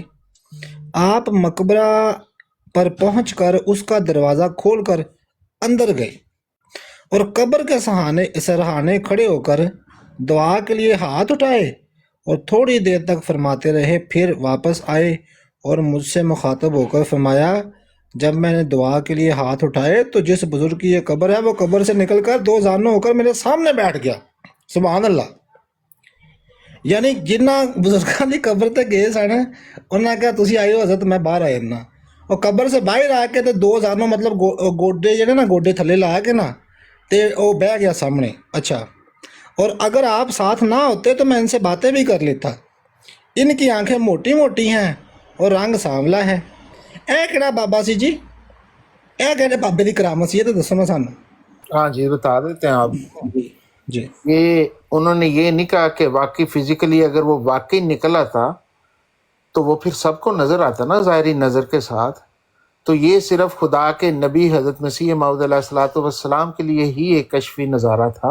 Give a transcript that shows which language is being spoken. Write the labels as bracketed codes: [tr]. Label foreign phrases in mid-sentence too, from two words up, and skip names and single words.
[ur] آپ مقبرہ پر پہنچ کر اس کا دروازہ کھول کر اندر گئے، اور قبر کے سرہانے کھڑے ہو کر دعا کے لیے ہاتھ اٹھائے اور تھوڑی دیر تک فرماتے رہے، پھر واپس آئے اور مجھ سے مخاطب ہو کر فرمایا جب میں نے دعا کے لیے ہاتھ اٹھائے تو جس بزرگ کی یہ قبر ہے وہ قبر سے نکل کر دو زانوں ہو کر میرے سامنے بیٹھ گیا۔ [ar] سبحان اللہ۔ [pa] یعنی جنہ بزرگاں دی قبر تے گئے سن انہاں نے کہا تسی آئے ہو حضرت میں باہر آ جانا، اور قبر سے باہر آ کے تے دو زانوں مطلب گوڈے جڑے نا گوڈے تھلے لا کے نا تے او بہ گیا سامنے۔ [ur] اچھا، اور اگر آپ ساتھ نہ ہوتے تو میں ان سے باتیں بھی کر لیتا۔ ان کی آنکھیں موٹی موٹی ہیں اور رنگ سانولا ہے۔ [pa] اے کہڑا بابا سی جی، اے کہڑے بابے دی کرامت سی، یہ تو دسو نا سانوں۔ [ur] ہاں جی بتا دیتے ہیں آپ کو۔ جی جی یہ انہوں نے یہ نہیں کہا کہ واقعی فزیکلی اگر وہ واقعی نکلا تھا تو وہ پھر سب کو نظر آتا نا ظاہری نظر کے ساتھ، تو یہ صرف خدا کے نبی حضرت مسیح موعود [ar] علیہ الصلوۃ والسلام [ur] کے لیے ہی ایک کشفی نظارہ تھا۔